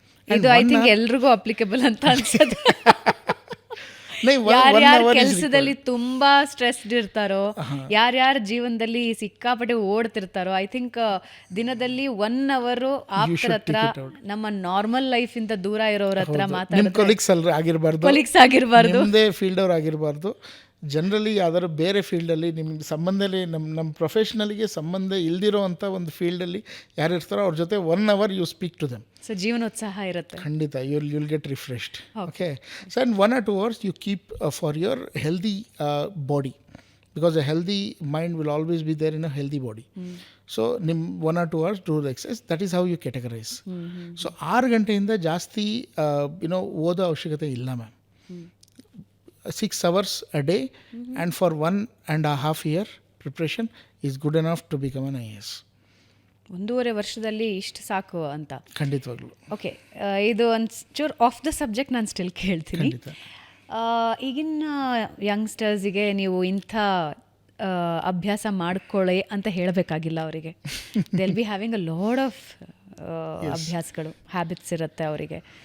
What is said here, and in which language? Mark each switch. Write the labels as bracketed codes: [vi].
[kn] ಇದು I think ಎಲ್ರಿಗೂ applicable ಅಂತ ಅನ್ಸುತ್ತೆ. ಯಾರ್ಯಾರು ಕೆಲಸದಲ್ಲಿ ತುಂಬಾ ಸ್ಟ್ರೆಸ್ಡ್ ಇರ್ತಾರೋ, ಯಾರ್ಯಾರ ಜೀವನದಲ್ಲಿ ಸಿಕ್ಕಾಪಟ್ಟೆ ಓಡ್ತಿರ್ತಾರೋ, ಐ ಥಿಂಕ್ ದಿನದಲ್ಲಿ 1 hour ಆಪ್ತರ ಹತ್ರ, ನಮ್ಮ ನಾರ್ಮಲ್ ಲೈಫ್ ಇಂದ ದೂರ ಇರೋರ ಹತ್ರ ಮಾತಾಡೋದು. ಕೊಲೀಗ್ಸ್ ಆಗಿರಬಾರ್ದು, ನಿಮ್ಮದೇ ಫೀಲ್ಡ್ ಅವ್ರು ಆಗಿರಬಾರ್ದು. ಜನರಲಿ ಯಾವ್ದಾದ್ರು ಬೇರೆ ಫೀಲ್ಡಲ್ಲಿ ನಿಮ್ಗೆ ಸಂಬಂಧದಲ್ಲಿ, ನಮ್ಮ ಪ್ರೊಫೆಷ್ನಲಿಗೆ ಸಂಬಂಧ ಇಲ್ದಿರೋ ಅಂಥ ಒಂದು ಫೀಲ್ಡಲ್ಲಿ ಯಾರು ಇರ್ತಾರೋ ಅವ್ರ ಜೊತೆ 1 hour [en] You speak to them. [kn] So ಜೀವನೋತ್ಸಾಹ ಇರುತ್ತೆ. [en] ಖಂಡಿತ, you'll get refreshed. Okay. So and 1 or 2 hours you keep for your healthy body, because a healthy mind will always be there in a healthy body. So 1 or 2 hours do the exercise. That is how you categorize. [kn] So 6 ಗಂಟೆಯಿಂದ ಜಾಸ್ತಿ ಓದೋ ಅವಶ್ಯಕತೆ ಇಲ್ಲ ma'am. [en] 6 hours a day and for 1.5 year preparation is good enough to become an IAS. [kn] 1.5 ವರ್ಷದಲ್ಲಿ ಇಷ್ಟು ಸಾಕು ಅಂತ. ಖಂಡಿತವಾಗ್ಲು. ಓಕೆ, ಇದು ಒಂಚೂರು ಆಫ್ ದ ಸಬ್ಜೆಕ್ಟ್ ನಾನು ಸ್ಟಿಲ್ ಕೇಳ್ತೀನಿ. ಈಗಿನ ಯಂಗ್ಸ್ಟರ್ಸಿಗೆ ನೀವು ಇಂಥ ಅಭ್ಯಾಸ ಮಾಡ್ಕೊಳ್ಳಿ ಅಂತ ಹೇಳಬೇಕಾಗಿಲ್ಲ ಅವರಿಗೆ. [en] they will be having a lot of ಅಭ್ಯಾಸಗಳು, habits [kn] ಇರುತ್ತೆ ಅವರಿಗೆ.